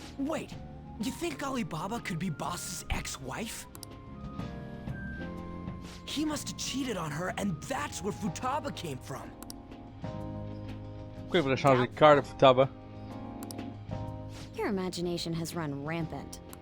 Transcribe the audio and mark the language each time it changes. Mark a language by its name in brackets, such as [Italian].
[English] Wait, you think Alibaba could be Boss's ex-wife? He must have cheated on her, and that's where Futaba came from. [French] Pourquoi il voudrait changer de cœur de Futaba? [English] Your imagination has run rampant.